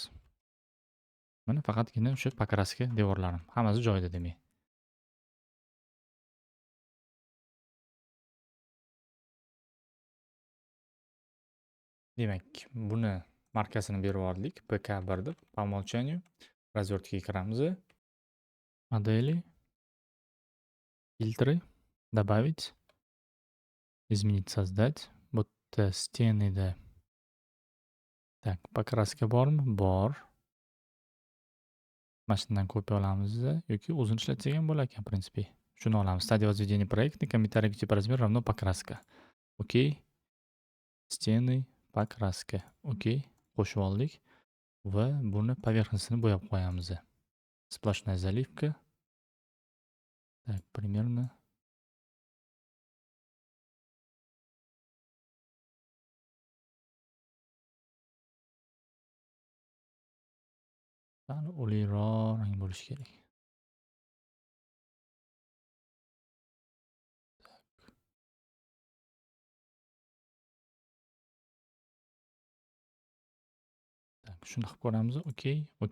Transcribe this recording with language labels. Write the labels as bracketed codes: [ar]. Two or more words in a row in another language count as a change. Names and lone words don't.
[uz] Mana faqatgina o'sha poкраска devorlarim. Hammasi joyida demak. Demak, buni markasini berib oldik. PK1 deb, [ru] по умолчанию. [uz] Razvertkaga kiramiz. Modeli, [ru] filtrы, добавить, изменить, создать. [uz] Bu yerda stenida. Так, poкраска bormi? Bor. Mana shundan kopiya olamiz yoki o'zini ishlatsak ham bo'lar ekan, prinsipi. Shuni olamiz. [ru] Стадия возведения проекта, комментарий типа размер равно покраска. OK. Steny, покраска. OK. [uz] Qo'shib oldik va buni поверхностini bo'yab qo'yamiz. [ru] Splashная заливка. Так, примерно. [uz] Sal o'likroq rang bo'lishi kerak. Так, shuni qilib ko'ramiz. OK, OK.